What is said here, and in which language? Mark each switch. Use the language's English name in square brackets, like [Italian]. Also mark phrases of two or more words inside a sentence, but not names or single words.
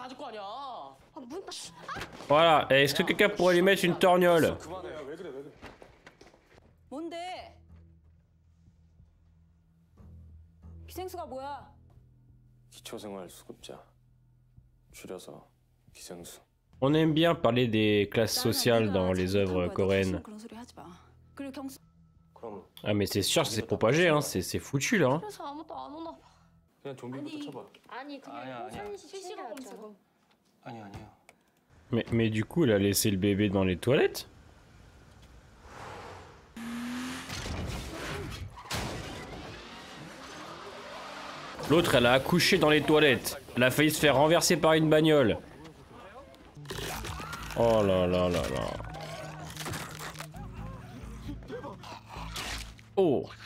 [French] Voilà, est-ce que quelqu'un pourrait lui mettre une torgnole? [Korean] 기생수가 뭐야? 기초생활수급자 줄여서 기생수. [French] On aime bien parler des classes sociales dans les œuvres coréennes. Ah mais c'est sûr, c'est propagé, hein, c'est foutu là. Hein. [Korean] 그래서 아무도 안 오나 봐. 그냥 좀비부터 쳐봐. 아니 그냥 호선이 씨 챙겨왔잖아. 아니야. [French] Mais du coup, elle a laissé le bébé dans les toilettes? L'autre, elle a accouché dans les toilettes. Elle a failli se faire renverser par une bagnole. Oh là là là là. Oh.